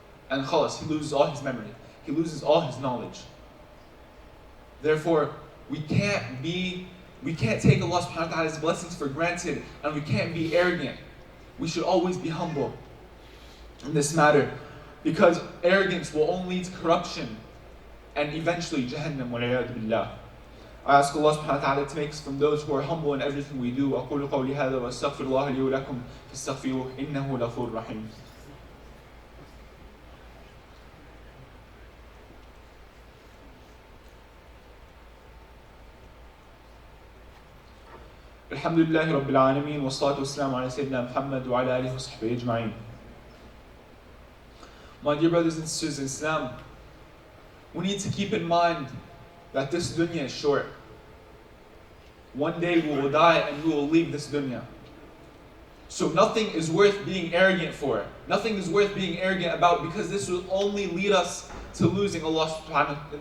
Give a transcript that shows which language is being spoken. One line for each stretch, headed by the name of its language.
English: And khalas, he loses all his memory. He loses all his knowledge. Therefore, we can't take Allah subhanahu wa ta'ala's blessings for granted, and we can't be arrogant. We should always be humble in this matter, because arrogance will only lead to corruption and eventually Jahannam wal-'iyadhu billah. I ask Allah subhanahu wa ta'ala to make us from those who are humble in everything we do.
Arabic: أقول قولي هذا وأستغفر الله لي ولكم فاستغفروه إنه غفور رحيم. الحمد لله رب العالمين والصلاة والسلام على سيدنا محمد وعلى آله وصحبه أجمعين.
English: My dear brothers and sisters in Islam, we need to keep in mind that this dunya is short. One day we will die and we will leave this dunya. So nothing is worth being arrogant for. Nothing is worth being arrogant about, because this will only lead us to losing Allah subhanahu.